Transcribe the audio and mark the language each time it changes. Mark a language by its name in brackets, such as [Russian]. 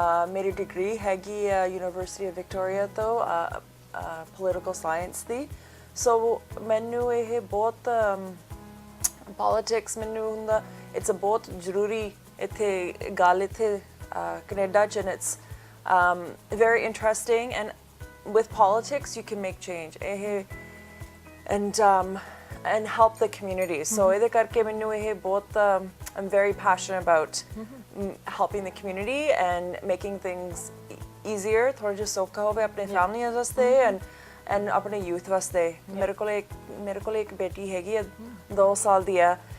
[Punjabi] ਮੇਰੀ ਡਿਗਰੀ ਹੈਗੀ university of Victoria ਤੋਂ ਪੋਲੀਟੀਕਲ ਸਾਇੰਸ ਦੀ। ਸੋ ਮੈਨੂੰ ਇਹ ਬਹੁਤ ਪੋਲੀਟਿਕਸ ਮੈਨੂੰ ਹੁੰਦਾ ਇਟਸ ਅ ਬਹੁਤ ਜ਼ਰੂਰੀ ਇੱਥੇ ਗੱਲ ਇੱਥੇ ਕੈਨੇਡਾ 'ਚ। [English] It's very interesting and with politics you can make change and help the community. [Punjabi] So ਇਹਦੇ ਕਰਕੇ ਮੈਨੂੰ ਇਹ ਬਹੁਤ [English] I'm very passionate about helping the community and making things easier, [Punjabi] ਥੋੜਾ ਜਿਹਾ ਸੌਖਾ ਹੋਵੇ ਆਪਣੇ ਫੈਮਲੀਆਂ ਵਾਸਤੇ and ਆਪਣੇ ਯੂਥ ਵਾਸਤੇ। ਮੇਰੇ ਕੋਲ ਇੱਕ ਬੇਟੀ ਹੈਗੀ ਆ 2 ਸਾਲ ਦੀ ਆ।